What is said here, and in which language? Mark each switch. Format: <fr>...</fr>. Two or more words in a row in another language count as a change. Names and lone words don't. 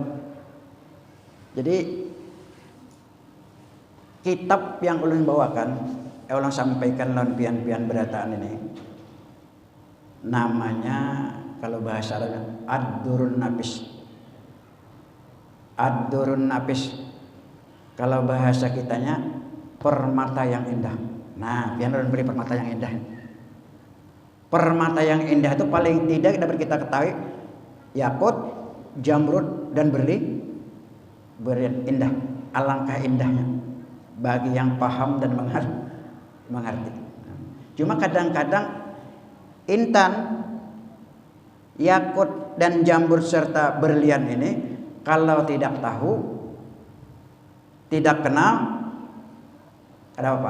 <bjn>Jadi kitab yang ulun bawakan, ulun sampaikan lawan pian-pian berataan ini.</bjn> <id>Namanya kalau bahasa Arabnya Ad-Durrun Nafis. Ad-Durrun Nafis. Kalau bahasa kitanya permata yang indah.</id> <bjn>Nah, pian ulun beri permata yang indah.</bjn> <id>Permata yang indah itu paling tidak dapat kita ketahui yakut, jamrud dan berlian indah. Alangkah indahnya bagi yang paham dan mengerti. Cuma kadang-kadang intan, yakut dan jamrud serta berlian ini kalau tidak tahu, tidak kenal, ada apa?</id>